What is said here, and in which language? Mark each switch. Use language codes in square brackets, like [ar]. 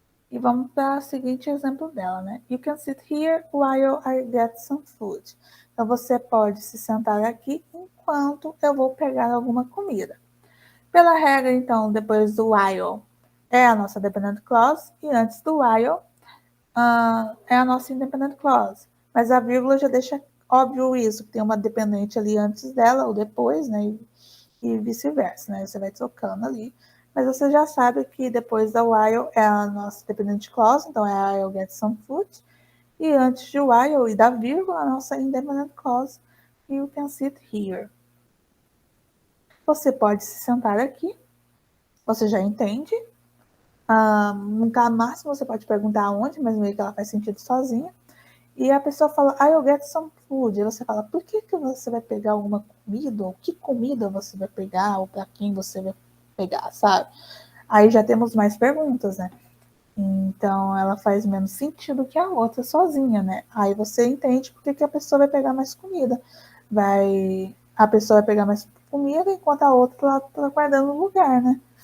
[pt] E vamos para o seguinte exemplo dela, né? [en] You can sit here while I get some food. [pt] Então, você pode se sentar aqui enquanto eu vou pegar alguma comida. Pela regra, então, depois do while é a nossa dependent clause e antes do while é a nossa independent clause. Mas a vírgula já deixa óbvio isso, que tem uma dependente ali antes dela ou depois, né? E vice-versa, né? Você vai trocando ali. Mas você já sabe que depois da while é a nossa dependent clause, então é a [en] I'll get some food. [pt] E antes de while e da vírgula, a nossa independent clause, [en] you can sit here. [pt] Você pode se sentar aqui, você já entende. No máximo você pode perguntar aonde, mas meio que ela faz sentido sozinha. E a pessoa fala, [en] I'll get some food. [pt] E você fala, por que você vai pegar alguma comida? Ou que comida você vai pegar? Ou para quem você vai pegar, sabe? Aí já temos mais perguntas, né? Então, ela faz menos sentido que a outra sozinha, né? Aí você entende por que a pessoa vai pegar mais comida. A pessoa vai pegar mais comida enquanto a outra tá guardando o lugar, né?